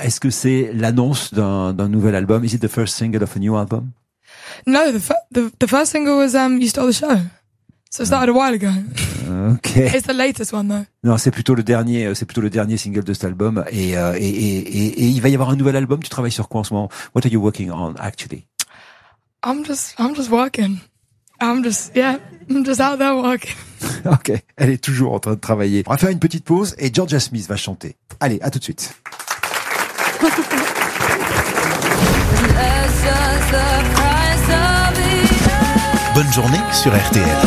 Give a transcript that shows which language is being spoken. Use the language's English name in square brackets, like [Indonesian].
[French] Est-ce que c'est l'annonce d'un nouvel album? [English] Is it the first single of a new album? No, the first single was You Stole the Show. So it started a while ago. Okay. It's the latest one though. [French] Non, c'est plutôt le dernier single de cet album. Et il va y avoir un nouvel album. Tu travailles sur quoi en ce moment? [English] What are you working on actually? I'm just working. I'm just out there working. Okay. [French] Elle est toujours en train de travailler. On va faire une petite pause et Georgia Smith va chanter. Allez, à tout de suite. Bonne journée sur RTL.